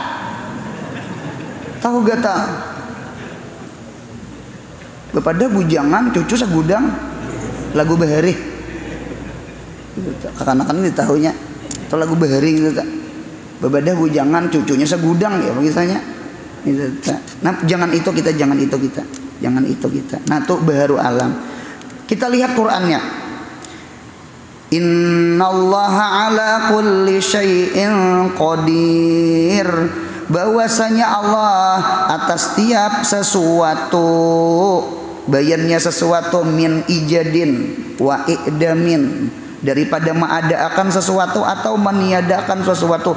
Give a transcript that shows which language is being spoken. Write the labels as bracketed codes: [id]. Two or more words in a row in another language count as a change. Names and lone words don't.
[bjn] Tahu getal? Bepada bujangan cucu segudang lagu bahari. Kanak-kanak ini tahunya itu lagu bahari gitu tak. Bepada bujangan cucunya segudang ya begitu. Nah, jangan itu kita, jangan itu kita. Jangan itu kita. Nah, tuh baru alam. Kita lihat Qur'annya. [ar] إن الله على كل شيء قدير. [id] Bahwasanya Allah atas tiap sesuatu, bayannya sesuatu [ar] من إيجاد وإعدام, [id] daripada mengadakan sesuatu atau meniadakan sesuatu.